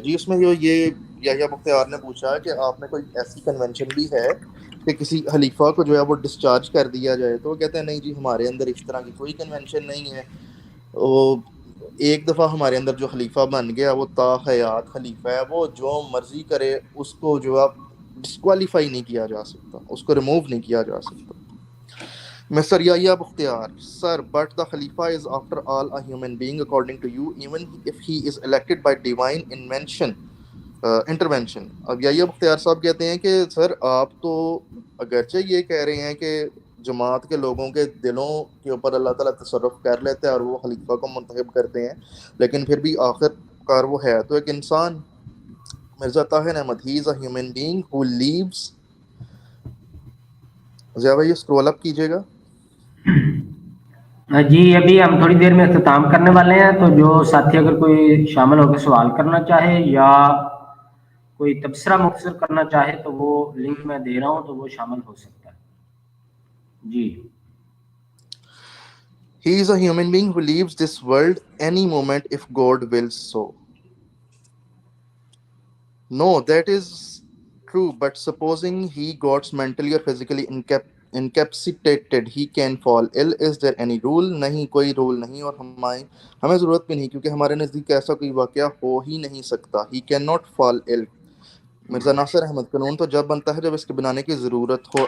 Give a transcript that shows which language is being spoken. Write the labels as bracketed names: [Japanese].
[Urdu] جی اس میں جو یہ یحییٰ بختیار نے پوچھا ہے کہ آپ میں کوئی ایسی کنونشن بھی ہے کہ کسی خلیفہ کو جو ہے وہ ڈسچارج کر دیا جائے، تو وہ کہتے ہیں نہیں جی ہمارے اندر اس طرح کی کوئی کنونشن نہیں ہے. وہ ایک دفعہ ہمارے اندر جو خلیفہ بن گیا وہ تا حیات خلیفہ ہے، وہ جو مرضی کرے اس کو جو آپ ڈسکوالیفائی نہیں کیا جا سکتا، اس کو ریموو نہیں کیا جا سکتا. [English] Mr. Yahya Bukhtiar, sir, but the Khalifa is after all a human being according to you, even if he is elected by divine intervention. [Urdu] اب یحییٰ بختیار صاحب کہتے ہیں کہ سر آپ تو اگرچہ یہ کہہ رہے ہیں کہ جماعت کے لوگوں کے دلوں کے اوپر اللہ تعالیٰ تصرف کر لیتے ہیں اور وہ خلیفہ کو منتخب کرتے ہیں، لیکن پھر بھی آخر کار وہ ہے تو ایک انسان. [English] Mirza Tahir Ahmad, he is a human being who lives. [Urdu] Zia بھائی اسکرول اپ کیجیے گا. جی ابھی ہم تھوڑی دیر میں اختتام کرنے والے ہیں, تو جو ساتھی اگر کوئی شامل ہو کے سوال کرنا چاہے یا کوئی تبصرہ مختصر کرنا چاہے تو وہ لنک میں دے رہا ہوں, تو وہ شامل ہو سکتا ہے. جی. [English] He is a human being who leaves this world any moment if God wills so. No, that is true, but supposing he got mentally or physically incapacitated, he can fall ill. Is there any rule? [Urdu] نہیں, کوئی role نہیں, اور ہمیں ضرورت بھی نہیں, کیونکہ ہمارے نزدیک ایسا کوئی واقعہ ہو ہی نہیں سکتا. [English] He cannot fall ill. [Urdu] Mirza ناصر احمد, قانون تو جب بنتا ہے جب اس کے بنانے کی ضرورت ہو.